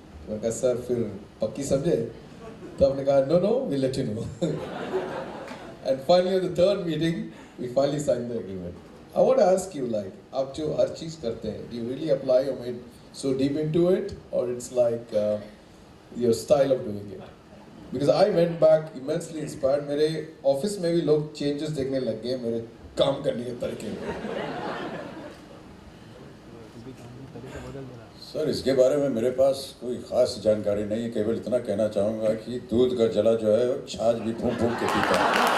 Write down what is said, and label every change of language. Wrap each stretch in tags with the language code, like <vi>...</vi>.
<hi>मैंने कहा सर फिर पक्की समझे? तो आपने कहा</hi> <en>No no we let you know. And finally the third meeting we finally sign the agreement. I want to ask you, like</en> <hi>आप जो हर चीज़ करते हैं,</hi> <en>Do you really apply your mind so deep into it, or it's like your style of doing it? Because I went back immensely inspired.</en> <hi>मेरे office में भी लोग changes देखने लग गए मेरे काम करने के तरीके में। सर इसके बारे में मेरे पास कोई ख़ास जानकारी नहीं है, केवल इतना कहना चाहूँगा कि दूध का जला जो है छाछ भी फूंक फूंक के पीता है।</hi>